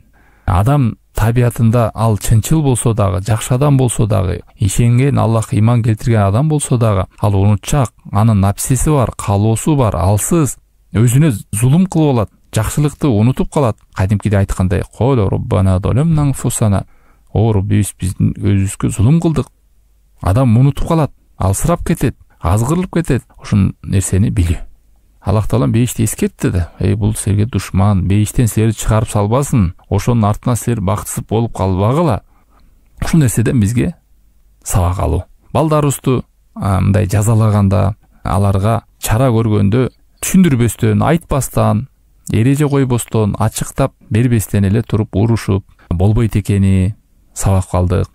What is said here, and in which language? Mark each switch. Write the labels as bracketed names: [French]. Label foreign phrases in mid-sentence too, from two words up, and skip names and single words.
[Kyrgyz] Адам табиятында ал чынчыл болсо дагы, жакшы адам болсо дагы, ишенген, Аллахка иман келтирген адам болсо дагы, ал унутчак, анын напсиси бар, калоосу бар, алсыз, өзүнө зулум кылып алат, жакшылыкты унутуп калат. Кадимкиде айткандай, [Arabic] "قالا ربنا ظلمنا أنفسنا", [Kyrgyz] о Раббибиз биздин өзүбүзгө зулум кылдык. Адам унутуп калат, алсырап кетет, азгырылып кетет. Ушул нерсени билүү. Аллах Таалам бейишти эскертти да, бул силерге душман, бейиштен силерди чыгарып салбасын, ошонун артынан силер бактысыз болуп калбагыла. Ушул нерседен бизге сабак алуу. Балдарыбызды мындай жазалаганда, аларга чара көргөндө түшүндүрбөстөн, айтпастан, эреже койбостон, ачыктап бербестен эле туруп урушуп, болбойт экени сабак алдык.